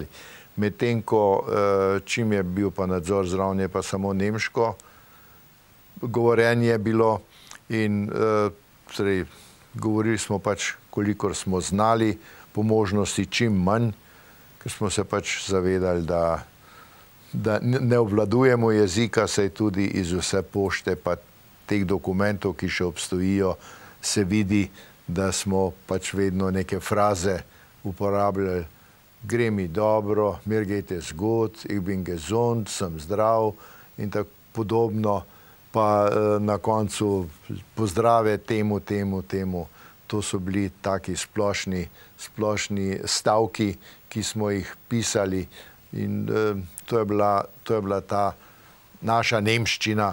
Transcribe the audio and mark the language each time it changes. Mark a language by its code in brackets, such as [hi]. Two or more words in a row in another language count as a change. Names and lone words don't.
[sl] Medtem ko čim je bil pa nadzor zraven, je pa samo nemško govorjenje bilo in govorili smo pač, kolikor smo znali, po možnosti čim manj, ker smo se pač zavedali, da ne obvladujemo jezika, saj tudi iz vse pošte pa teh dokumentov, ki še obstojijo, se vidi, da smo pač vedno neke fraze uporabljali. Gre mi dobro, [de] mir geht es gut, ich bin gesund, [sl] sem zdrav in tako podobno. Pa na koncu pozdrave temu. To so bili taki splošni stavki, ki smo jih pisali in to je bila ta naša nemščina.